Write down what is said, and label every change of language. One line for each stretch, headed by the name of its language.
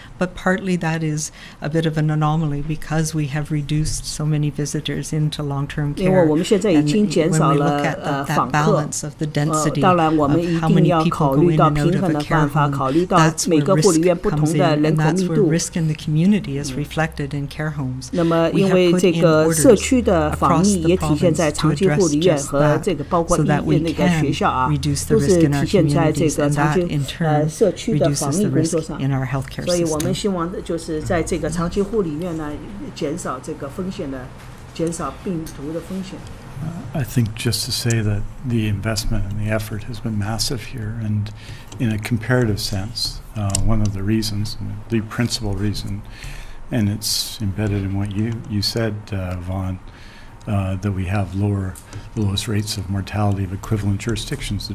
English: But partly that is a bit of an anomaly because we have reduced so many visitors into long-term care. And when we look at that balance of the density of how many people go in and out of a care home, that's where risk comes in, and that's where risk in the community is reflected in care homes. We have put in orders across the province to address just that, so that we can reduce the risk in our communities, and that in turn reduces the risk in our healthcare system.
Chinese: 希望的就是在这个长期护理院呢，减少这个风险的，减少病毒的风险。
English: I think just to say that the investment and the effort has been massive here, and in a comparative sense, one of the reasons, the principal reason, and it's embedded in what you said, Vaughn, that we have the lowest rates of mortality of equivalent jurisdictions.